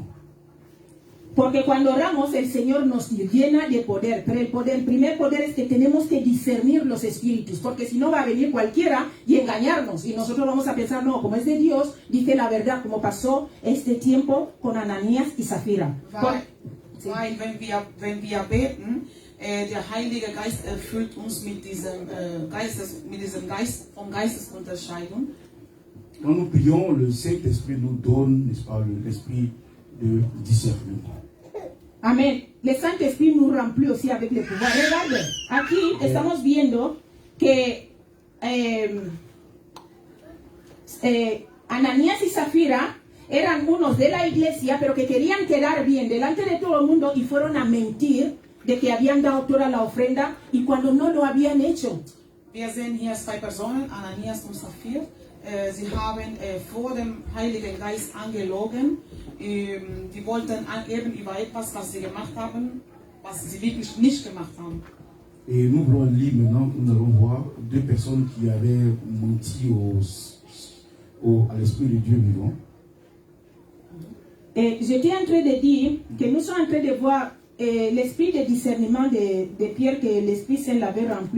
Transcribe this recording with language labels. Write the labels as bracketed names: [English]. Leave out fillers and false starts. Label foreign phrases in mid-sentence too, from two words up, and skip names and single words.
[Spanish] Porque cuando oramos, el Señor nos llena de poder. Pero el primer poder es que tenemos que discernir los espíritus. Porque si no va a venir cualquiera y engañarnos. Y nosotros vamos a pensar, no, como es de Dios, dice la verdad, como pasó este tiempo con Ananías y Zafira. [German] Weil wenn wir beten, der Heilige Geist erfüllt uns mit diesem Geist von Geistesunterscheidung. [French] Quand nous prions, le Saint-Esprit nous donne, n'est-ce pas, l'esprit de discernement. [Spanish] Amén. [French] le Saint-Esprit nous remplit aussi avec le pouvoir. Regarde, [Spanish] aquí estamos viendo que Ananías y Zafira eran unos de la iglesia, pero que querían quedar bien delante de todo el mundo y fueron a mentir de que habían dado toda la ofrenda y cuando no lo habían hecho. [German] Wir sehen hier zwei Personen, Ananias und Saphir. Sie haben vor dem Heiligen Geist angelogen. Die wollten angeben über etwas, was sie gemacht haben, was sie wirklich nicht gemacht haben. [French] Et nous voulons lire maintenant, nous allons voir deux personnes qui avaient menti à l'Esprit de Dieu vivant. J'étais en train de dire que nous sommes en train de voir l'esprit de discernement de Pierre que l'Esprit Saint l'avait rempli.